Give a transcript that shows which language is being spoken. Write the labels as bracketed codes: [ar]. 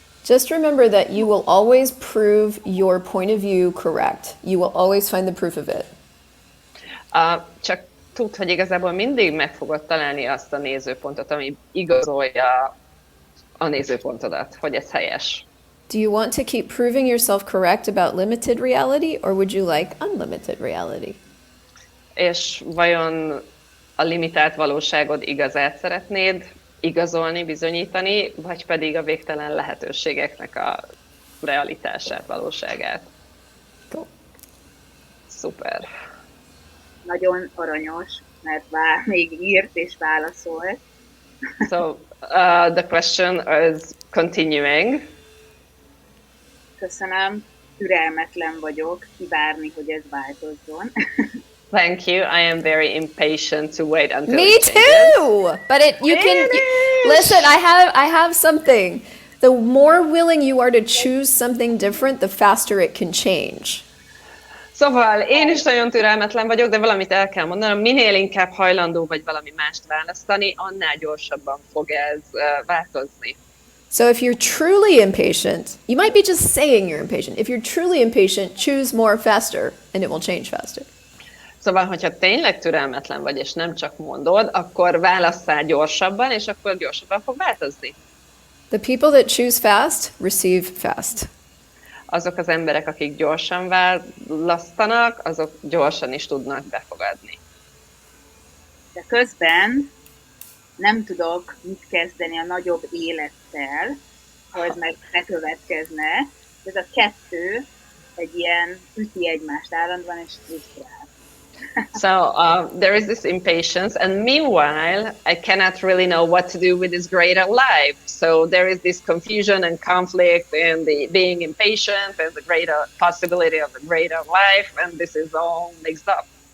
[en] Just remember that you will always prove your point of view correct. You will always find the proof of it. [hu] Csak tudd, hogy igazából mindig meg fogod találni azt a nézőpontot, ami igazolja a nézőpontodat, hogy ez helyes. [en] Do you want to keep proving yourself correct about limited reality, or would you like unlimited reality? [hu] És vajon a limitált valóságod igazát szeretnéd igazolni, bizonyítani, vagy pedig a végtelen lehetőségeknek a realitását, valóságát. Szuper. Nagyon aranyos, mert még írt és válaszolt. [en] So the question is continuing. [hu] Köszönöm, türelmetlen vagyok, kivárni, hogy ez változzon. [en] Thank you. I am very impatient to wait until Me it changes. too. But listen. I have something. The more willing you are to choose something different, the faster it can change. [hu] Szóval én is nagyon türelmetlen vagyok, de valamit el kell mondanom, minél inkább hajlandó vagy valami mást választani, annál gyorsabban fog ez változni. [en] So if you're truly impatient, you might be just saying you're impatient. If you're truly impatient, choose more faster and it will change faster. [hu] Szóval, hogyha tényleg türelmetlen vagy, és nem csak mondod, akkor válasszál gyorsabban, és akkor gyorsabban fog változni. [en] The people that choose fast receive fast. [hu] Azok az emberek, akik gyorsan választanak, azok gyorsan is tudnak befogadni. De közben nem tudok mit kezdeni a nagyobb élettel, ha ez meg bekövetkezne. Ez a kettő egy ilyen üti egymást állandóan, és frusztrál. [en] So there is this impatience, and meanwhile, I cannot really know what to do with this greater life. So there is this confusion and conflict, and the being impatient, and the greater possibility of a greater life, and this is all mixed up.